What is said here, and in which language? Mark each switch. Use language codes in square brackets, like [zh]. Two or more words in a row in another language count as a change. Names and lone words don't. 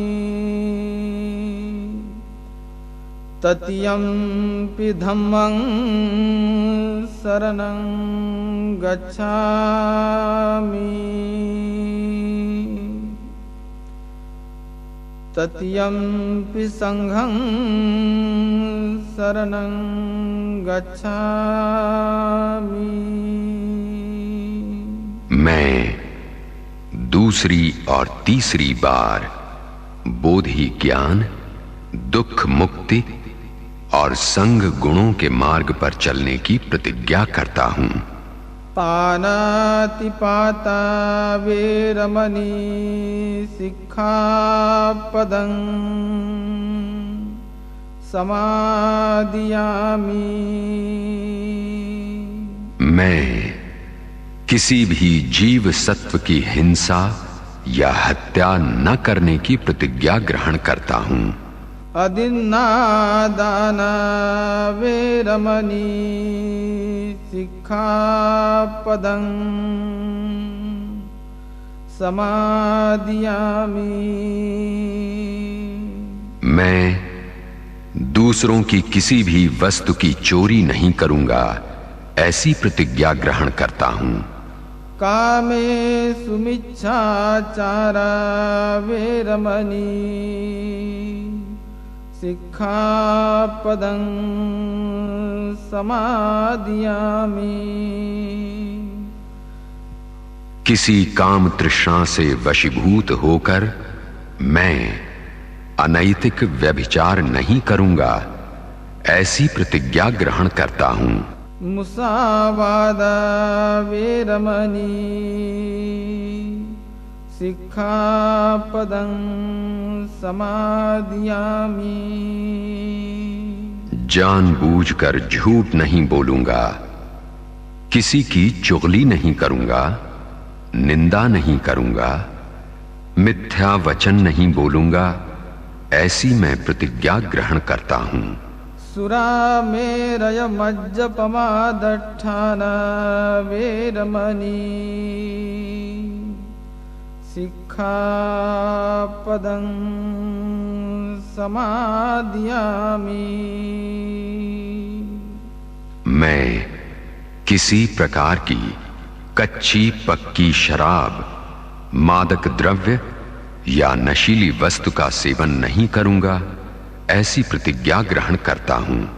[pi] तृतीयंपि धम्मं शरणं गच्छामि। तृतीयंपि संघं शरणं गच्छामि। [hi] मैं दूसरी और तीसरी बार बोधि ज्ञान, दुख मुक्ति और संग गुणों के मार्ग पर चलने की प्रतिज्ञा करता हूं। [pi] पानातिपाता वेरमणि सिक्खापदं समादियामि। [hi] मैं किसी भी जीव सत्व की हिंसा या हत्या न करने की प्रतिज्ञा ग्रहण करता हूं। [pi] अदिन्नादाना वेरमणि सिक्खापदं समादियामि। [hi] मैं दूसरों की किसी भी वस्तु की चोरी नहीं करूंगा, ऐसी प्रतिज्ञा ग्रहण करता हूं। [pi] कामेषु मिच्छाचारा वेरमणि सिक्खापदं समादियामि। [hi] किसी काम तृष्णा से वशीभूत होकर मैं अनैतिक व्यभिचार नहीं करूंगा, ऐसी प्रतिज्ञा ग्रहण करता हूं। [pi] मुसावादा वेरमणि सिक्खापदं समादियामि। [hi] जानबूझकर झूठ नहीं बोलूंगा, किसी की चुगली नहीं करूंगा, निंदा नहीं करूंगा, मिथ्या वचन नहीं बोलूंगा, ऐसी मैं प्रतिज्ञा ग्रहण करता हूं। [pi] सुरामेरय मज्जपमादट्ठाना वेरमणि सिक्खापदं समादियामि। [hi] मैं किसी प्रकार की कच्ची पक्की शराब, मादक द्रव्य या नशीली वस्तु का सेवन नहीं करूंगा, ऐसी प्रतिज्ञा ग्रहण करता हूं।